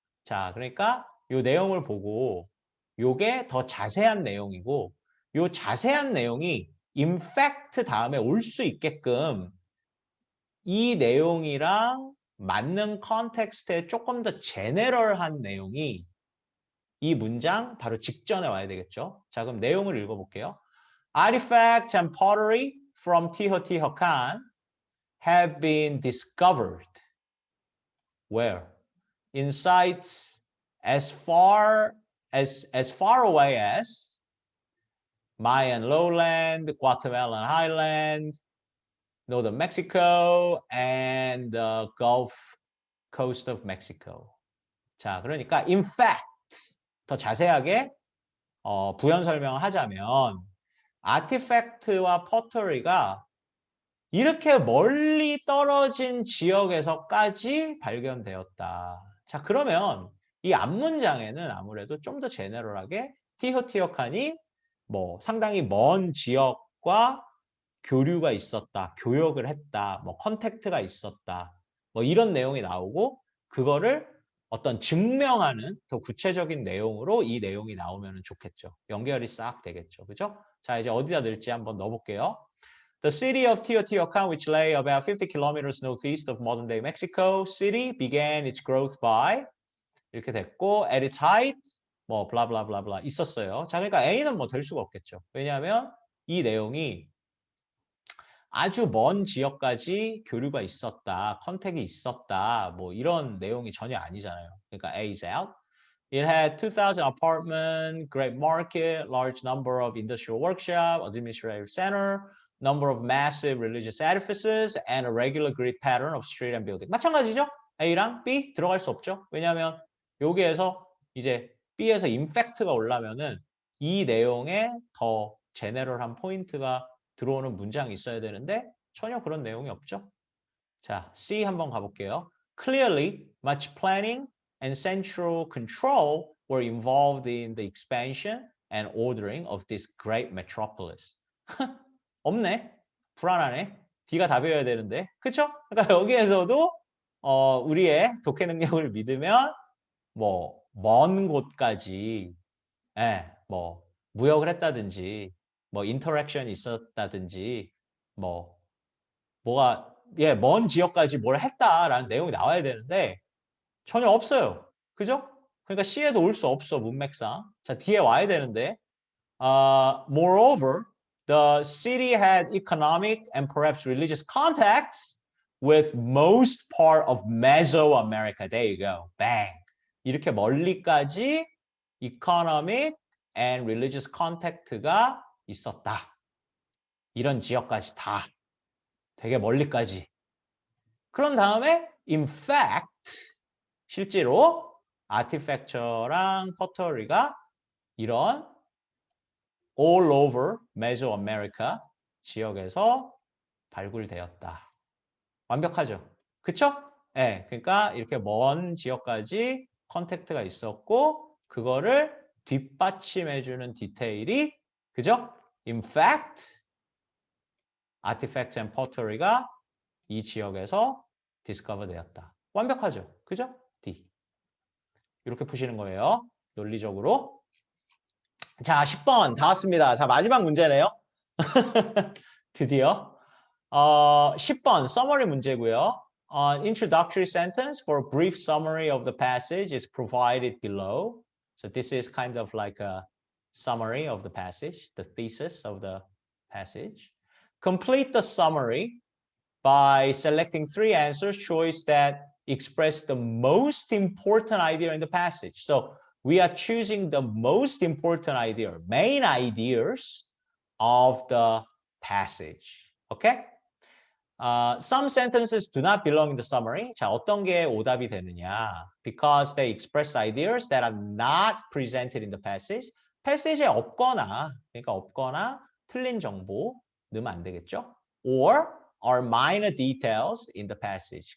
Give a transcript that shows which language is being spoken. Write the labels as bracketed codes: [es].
[ko] 자, 그러니까 이 내용을 보고 요게 더 자세한 내용이고 요 자세한 내용이 in fact 다음에 올 수 있게끔 이 내용이랑 맞는 컨텍스트에 조금 더 제네럴한 내용이 이 문장 바로 직전에 와야 되겠죠. 자, 그럼 내용을 읽어볼게요. [en] Artifacts and pottery from Teotihuacan have been discovered. Where? In sites as far away as Mayan lowland, Guatemalan highland, northern Mexico, and the Gulf Coast of Mexico. [ko] 자, 그러니까 in fact 더 자세하게 부연 설명을 하자면 아티팩트와 퍼터리가 이렇게 멀리 떨어진 지역에서까지 발견되었다. 자, 그러면 이 앞문장에는 아무래도 좀 더 제너럴하게 티호티오칸이 뭐 상당히 먼 지역과 교류가 있었다, 교역을 했다, 뭐 컨택트가 있었다, 뭐 이런 내용이 나오고 그거를 어떤 증명하는 더 구체적인 내용으로 이 내용이 나오면 좋겠죠. 연결이 싹 되겠죠. 그죠? 자, 이제 어디다 넣을지 한번 넣어볼게요. [en] The city of Teotihuacan, which lay about 50 kilometers northeast of modern-day Mexico City, began its growth by [ko] 이렇게 됐고 [en] at its height [ko] 뭐 블라블라블라블라 있었어요. 자, 그러니까 A는 뭐 될 수가 없겠죠. 왜냐하면 이 내용이 아주 먼 지역까지 교류가 있었다, 컨택이 있었다, 뭐 이런 내용이 전혀 아니잖아요. 그러니까 [en] A is out. It had 2,000 apartments, great market, large number of industrial workshop, administrative center, number of massive religious edifices, and a regular grid pattern of street and building. [ko] 마찬가지죠? A랑 B 들어갈 수 없죠. 왜냐하면 여기에서 이제 B에서 임팩트가 올라면은 이 내용에 더 제네럴한 포인트가 들어오는 문장이 있어야 되는데 전혀 그런 내용이 없죠. 자, C 한번 가볼게요. [en] Clearly, much planning and central control were involved in the expansion and ordering of this great metropolis. [ko] 없네. 불안하네. D가 답이어야 되는데. 그쵸? 그러니까 여기에서도 우리의 독해 능력을 믿으면 뭐 먼 곳까지 뭐 무역을 했다든지 뭐 인터랙션이 있었다든지 뭐가 먼 지역까지 뭘 했다라는 내용이 나와야 되는데 전혀 없어요. 그죠? 그러니까 C에도 올 수 없어 문맥상. 자, 뒤에 와야 되는데 [en] moreover, the city had economic and perhaps religious contacts with most part of Mesoamerica. There you go. Bang. [ko] 이렇게 멀리까지 [en] economic and religious contact [ko] 가 있었다. 이런 지역까지 다 되게 멀리까지. 그런 다음에 in fact 실제로 아티팩처랑 퍼터리가 이런 [en] all over Mesoamerica [ko] 지역에서 발굴되었다. 완벽하죠? 그쵸? 네, 그러니까 이렇게 먼 지역까지 컨택트가 있었고 그거를 뒷받침해주는 디테일이 그죠? [en] In fact, artifacts and pottery가 [ko] 이 지역에서 [en] discover [ko] 되었다. 완벽하죠? 그죠? D. 이렇게 푸시는 거예요. 논리적으로. 자, 10번 다 왔습니다. 자, 마지막 문제네요. 드디어. 10번 summary 문제고요. [en] An introductory sentence for a brief summary of the passage is provided below. So this is kind of like a summary of the passage, the thesis of the passage. Complete the summary by selecting 3 answers choice that express the most important idea in the passage. So we are choosing the most important idea, main ideas of the passage. Okay? Some sentences do not belong in the summary. [ko] 자, 어떤 게 오답이 되느냐? [en] Because they express ideas that are not presented in the passage. [ko] 패시지에 없거나, 그러니까 없거나 틀린 정보 넣으면 안 되겠죠? [en] Or are minor details in the passage.